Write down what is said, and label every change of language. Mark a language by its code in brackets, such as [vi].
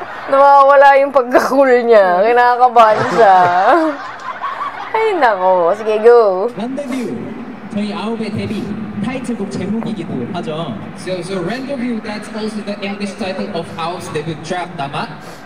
[tl] Nawawala yung pagka-cool niya. Kinakabahan siya. Ay, nako. Sige, go. [ko] 란데뷰, 저희 아홉의 데뷔 타이틀곡 제목이기도 하죠. [en] So Rendezvous, that's also the English title of our debut track, [tl] tama?